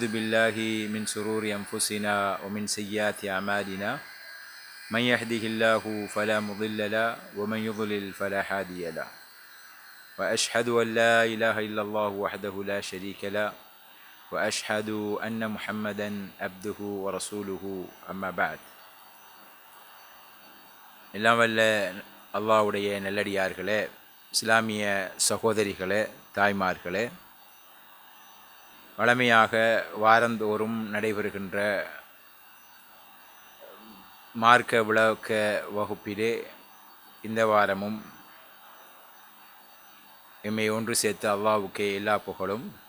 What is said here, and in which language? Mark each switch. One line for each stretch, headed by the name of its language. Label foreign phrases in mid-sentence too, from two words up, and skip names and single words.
Arabic: بالله من شرور أنفسنا ومن سيئات أعمالنا من يهده الله فلا مضل له ومن يضلل فلا هادي له وأشهد أن لا إله إلا الله وحده لا شريك له وأشهد أن محمدا عبده ورسوله أما بعد.
Tamil: எல்லாம் வல்ல அல்லாஹ்வுடைய நல்லடியார்களே, இஸ்லாமிய சகோதரிகளே, தாய்மார்களே, வழமையாக வாரந்தோறும் நடைபெறுகின்ற மார்க்க விளக்க வகுப்பிலே இந்த வாரமும் எம்மை ஒன்று சேர்த்த அல்லாஹ்வுக்கே எல்லா புகழும்.